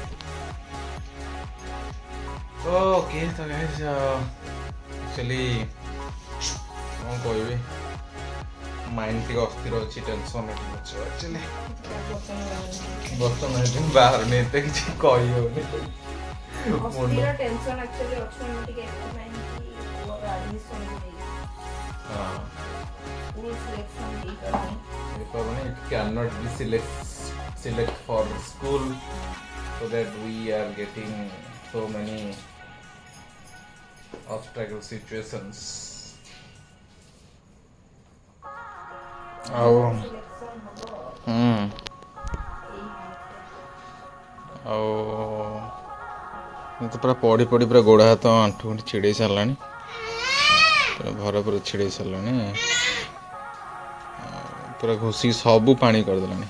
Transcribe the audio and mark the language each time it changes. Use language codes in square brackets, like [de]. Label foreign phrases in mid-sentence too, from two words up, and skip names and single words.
[or] ଓକେ ତ [en] guys, actually [or] କ'ଣ କହିବି, ମାଇଣ୍ଡ ଟିକେ ଅସ୍ଥିର ଅଛି, ଟେନସନ୍ ଟିକେ ଅଛି ଆକ୍ଚୁଆଲି। ବର୍ତ୍ତମାନ ବାହାରୁନି, ଏତେ କିଛି କହି ହଉନି। ଅସ୍ଥିର [en] tension actually [or] ଅଛି ଆମେ ଟିକେ ଏଥିପାଇଁ କି ପୁଅର ଆଡମିସନ୍ ହେଇଛି। [en] school selection [or] ହେଇପାରୁନି। [en] It cannot be select for school, so that we are getting so many obstacle situations. [or] ଆଉ ତ ପୁରା ପଢ଼ି ପଢ଼ି ପୁରା ଗୋଡ଼ ହାତ ଆଣ୍ଠୁ ଗଣ୍ଠି ଛିଡ଼େଇ ସାରିଲାଣି, ପୁରା ଭର ପୁରା ଛିଡ଼େଇ ସାରିଲାଣି, ପୁରା ଘଷିକି ସବୁ ପାଣି କରିଦେଲାଣି।